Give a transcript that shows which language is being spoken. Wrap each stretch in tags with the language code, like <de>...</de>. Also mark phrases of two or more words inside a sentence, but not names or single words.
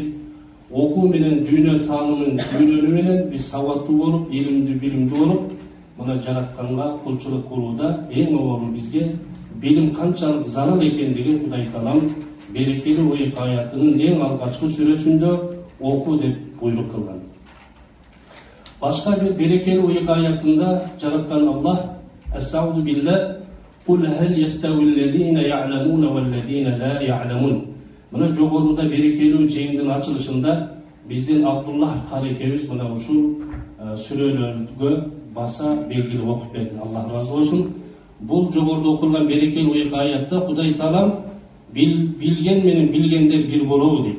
<ky>Окуу менен дүйнө таанымын үйрөнүү менен биз сабаттуу болуп, илимдүү, билимдүү болуп, мына жаратканга кулчулук кылууда эң оолу бизге билим канчалык зарыл экендигин Кудай Таалам берекелүү ыйык аятынын эң алгачкы сүрөсүндө оку деп буйрук кылган. Башка бир берекелүү ыйык аятында жараткан Аллах</ky> <ar>أستغفر الله قل هل يستوي الذين يعلمون والذين لا يعلمون.</ar> <ky>Мына жогоруда берекелүү жыйындын ачылышында биздин Абдуллах карекебиз мына ушул сүрөлөргө баса белгилеп окуп берди. Аллах разы болсун. Бул жогоруда окулган берекелүү ыйык аятта Кудай Таалам билген менен билгендер бир болобу дейт.</ky>